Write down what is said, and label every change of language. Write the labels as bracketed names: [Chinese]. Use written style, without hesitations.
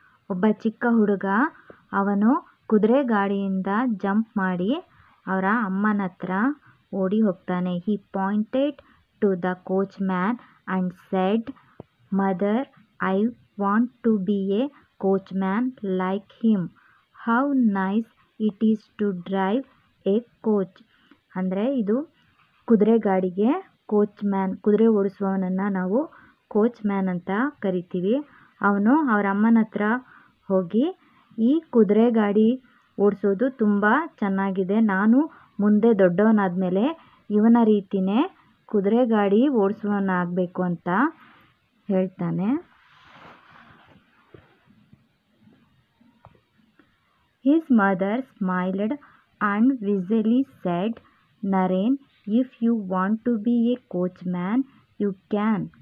[Kannada] ಒಬ್ಬ ಚಿಕ್ಕ ಹುಡುಗ ಅವನು ಕುದುರೆ ಗಾಡಿಯಿಂದ ಜಂಪ್ ಮಾಡಿ ಅವರ ಅಮ್ಮನ ಹತ್ರ ಓಡಿ ಹೋಗ್ತಾನೆ. [English] He pointed to the coachman and said, "Mother, I want to be a coachman like him. How nice it is to drive a coach." [Kannada] ಅಂದರೆ ಇದು ಕುದುರೆ ಗಾಡಿಗೆ ಕೋಚ್ಮ್ಯಾನ್, ಕುದುರೆ ಓಡಿಸುವವನನ್ನು ನಾವು ಕೋಚ್ಮ್ಯಾನ್ ಅಂತ ಕರಿತೀವಿ. ಅವನು ಅವರ ಅಮ್ಮನ ಹತ್ರ ಹೋಗಿ ಈ ಕುದುರೆ ಗಾಡಿ ಓಡಿಸೋದು ತುಂಬ ಚೆನ್ನಾಗಿದೆ, ನಾನು ಮುಂದೆ ದೊಡ್ಡವನಾದಮೇಲೆ ಇವನ ರೀತಿಯೇ ಕುದುರೆ ಗಾಡಿ ಓಡಿಸುವವನಾಗಬೇಕು ಅಂತ ಹೇಳ್ತಾನೆ. [English] His mother smiled and visibly said, "Naren, if you want to be a coachman, you can."